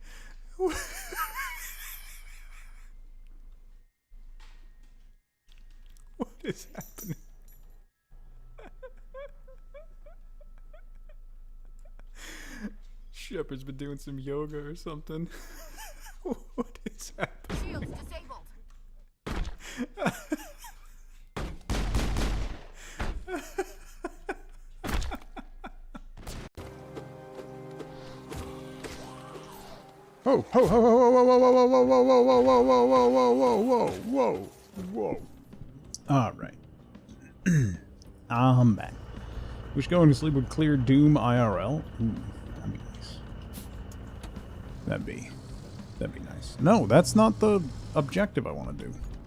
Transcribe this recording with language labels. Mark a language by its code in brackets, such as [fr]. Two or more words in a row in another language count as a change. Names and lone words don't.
[en] What is happening? Shepard's been doing some yoga or something. What is happening? Shields disabled. Oh, ho, ho, ho, ho, ho, ho, ho, ho, ho, ho, ho, ho, ho, ho, whoa, whoa, whoa. All right. I'm back. Wish going to sleep would clear Doom IRL. Ooh, that'd be nice. That'd be nice. No, that's not the objective I want to do.